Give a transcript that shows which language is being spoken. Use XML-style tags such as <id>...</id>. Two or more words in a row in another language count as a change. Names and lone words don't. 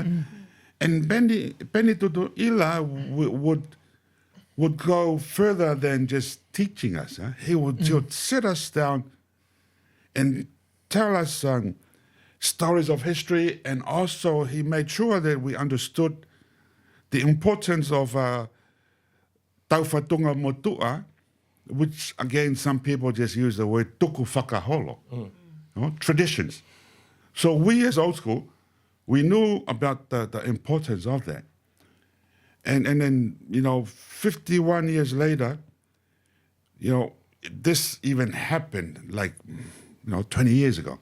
<en>And Penny Tutu'ila would go further than just teaching us. Huh? He would sit us down and tell us stories of history, and also he made sure that we understood the importance of</en> <to>tauwhatunga mo Tou'a,</to> <en>which again some people just use the word</en> <to>tuku whakaholo,</to> <en>you know, traditions. So we as old school, we knew about the importance of that. And then, 51 years later, this even happened 20 years ago.</en>